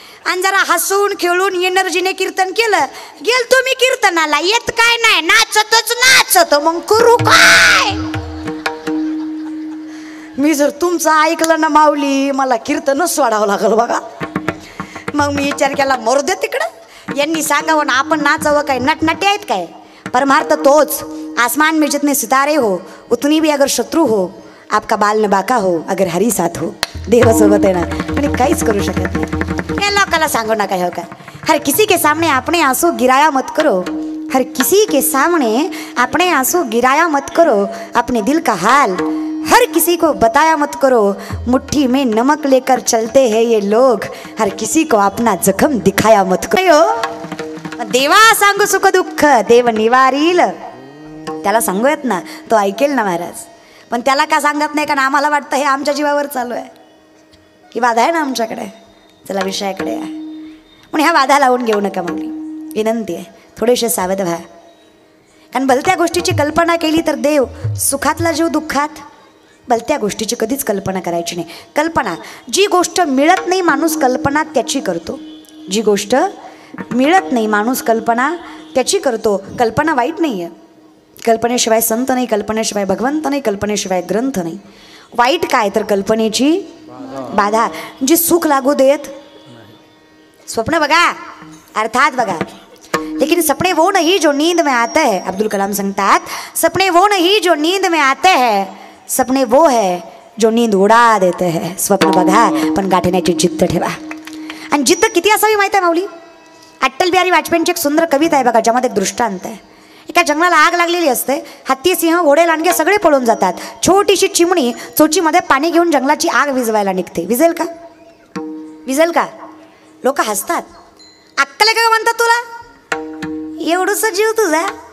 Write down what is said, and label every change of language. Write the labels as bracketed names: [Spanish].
[Marathi] आणि जरा हसून खेळून एनर्जीने कीर्तन केलं गेलतो मी कीर्तनाला येत काय नाही नाचतच नाचत मग करू काय. मी जर तुमचं ऐकलं ना माऊली मला कीर्तनच सोडावं लागल बघा. मग मी विचार केला मरू दे तिकडं यांनी सांगावं ना आपण नाचावं काय नटनटे आहेत काय. परमार्थ तोच [Hindi] आसमान में जितने सितारे हो उतनी भी अगर शत्रु हो आपका बाल न बाका हो अगर हरी साथ हो. [Marathi] देवासोबत आहे ना आणि काहीच करू शकत नाही. या लोकाला सांगू नका हो का. [Hindi] हर किसी के सामने अपने आंसू गिराया मत करो. हर किसी के सामने अपने आंसू गिराया मत करो. अपने दिल का हाल हर किसी को बताया मत करो. मुट्ठी में नमक लेकर चलते हैं ये लोग. हर किसी को अपना जखम दिखाया मत करो. [Marathi] देवा सांगू सुख दुःख देव निवारील. त्याला सांगूयात ना तो ऐकेल ना महाराज. पण त्याला का सांगत नाही कारण आम्हाला वाटतं हे आमच्या जीवावर चालू आहे ही बाधा आहे ना आमच्याकडे. चला विषयाकडे आहे. म्हणून ह्या बाधा लावून घेऊ नका माऊली. विनंती आहे थोडेसे सावध व्हा. कारण भलत्या गोष्टीची कल्पना केली तर देव सुखातला जीव दुःखात. भलत्या गोष्टीची कधीच कल्पना करायची नाही. कल्पना जी गोष्ट मिळत नाही माणूस कल्पना त्याची करतो. जी गोष्ट मिळत नाही माणूस कल्पना त्याची करतो. कल्पना वाईट नाही आहे. कल्पनेशिवाय संत नाही कल्पनेशिवाय भगवंत नाही कल्पनेशिवाय ग्रंथ नाही. वाईट काय तर कल्पनेची बाधा, जी सुख लागू देत. स्वप्न बघा अर्थात बघा, [Hindi] लेकिन सपने वो नहीं जो नींद में आते हैं. अब्दुल कलाम [Marathi] सांगतात, [Hindi] सपने वो नहीं जो नींद में आते हैं, सपने वो है जो नींद उडा देते हैं. [Marathi] स्वप्न बघा पण गाठण्याची जिद्द ठेवा. आणि जिद्द किती असावी माहिती आहे माऊली? अटल बिहारी वाजपेयींची एक सुंदर कविता आहे बघा, ज्यामध्ये एक दृष्टांत आहे. एका जंगलाला आग लागलेली असते. हत्ती, सिंह, घोडे, लांडगे सगळे पळून जातात. छोटीशी चिमणी चोचीमध्ये पाणी घेऊन जंगलाची आग विझवायला निघते. विझेल का? विझेल का? लोक हसतात. अक्कल आहे का म्हणतात तुला? एवढंच जीव तुझा.